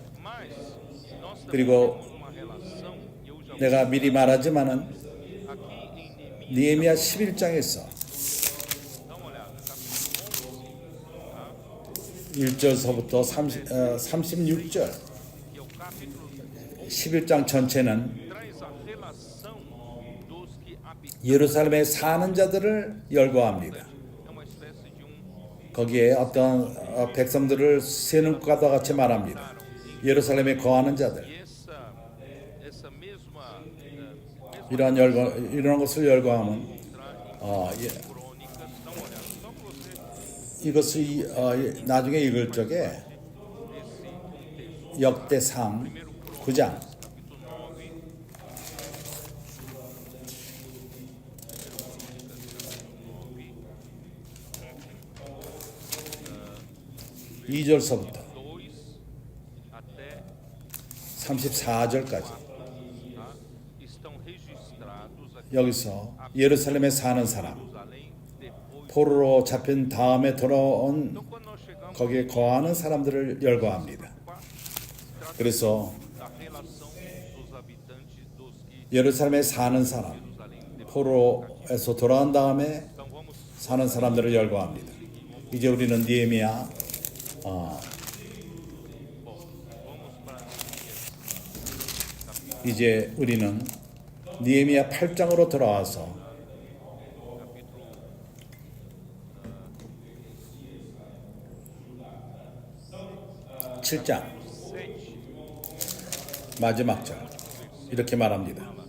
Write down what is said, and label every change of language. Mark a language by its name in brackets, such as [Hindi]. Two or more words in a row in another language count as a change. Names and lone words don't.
[Korean] 그리고 내가 미리 말하지만은 느헤미야 11장에서 1절서부터 36절 11장 전체는 예루살렘에 사는 자들을 열거합니다. 거기에 어떤 백성들을 세는 것과 같이 말합니다. 예루살렘에 거하는 자들, [Portuguese] E essa mesma [Korean] 이런 것을 열거하면 [Portuguese] crônicas, dá uma olhada. Só para você [Korean] 이것을 나중에 읽을 적에 역대상 9장 [Portuguese] capítulo 9, [Korean] 2절서부터 [Portuguese] 2 até [Korean] 34절까지 [Portuguese] tá? Estão registrados aqui [Korean] 여기서 예루살렘에 사는 사람, [Portuguese] em Jerusalém depois. [Korean] 포로로 잡힌 다음에 돌아온 [Portuguese] Então, quando nós chegamos [Korean] 거기에 거하는 사람들을 열거합니다. 그래서 [Portuguese] da relação dos habitantes dos que [Korean] 예루살렘에 사는 사람, [Portuguese] Jerusalém depois. [Korean] 포로에서 돌아온 다음에 [Portuguese] Então vamos [Korean] 사는 사람들을 열거합니다. 이제 우리는 느헤미야 [Portuguese] vamos para [Korean] 이제 우리는 느헤미야 8장으로 돌아와서 [Portuguese] capítulo [Korean] 7장 [Portuguese] 7. [Korean] 마지막 절 이렇게 말합니다.